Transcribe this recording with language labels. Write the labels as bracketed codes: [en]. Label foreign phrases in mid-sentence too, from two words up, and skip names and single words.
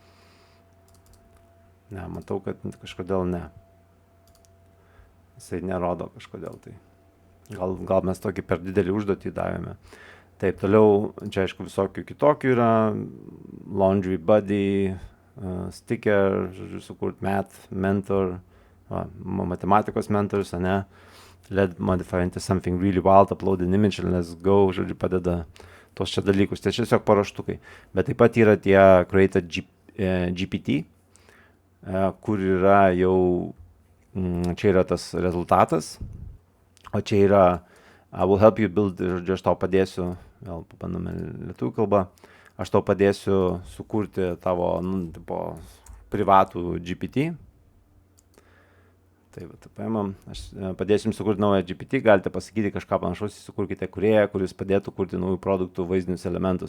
[lt] Ne, matau, kad kažkodėl ne. Jisai nerodo kažkodėl tai. Gal mes tokį per didelį užduotį davėme. Taip, toliau, čia aišku visokių kitokių yra, Laundry Buddy, Sticker, žodžiu, sukurt Math, Mentor, matematikos mentors, ne, [en] Let modify into something really wild, upload an image and let's go, [lt] žodžiu, padeda tos čia dalykus. Tai tiesiog paruoštukai. Bet taip pat yra tie Create GPT, kur yra jau, čia yra tas rezultatas, o čia yra [en] I will help you build, [lt] žodžiu, aš tau padėsiu, vėl pabandome lietuvių kalbą, aš tau padėsiu sukurti tavo privatų GPT. Tai paimam, aš padėsiu jums sukurti naują GPT, galite pasakyti kažką panašaus, sukurkite kūrėją, kuris padėtų kurti naujų produktų vaizdinius elementus.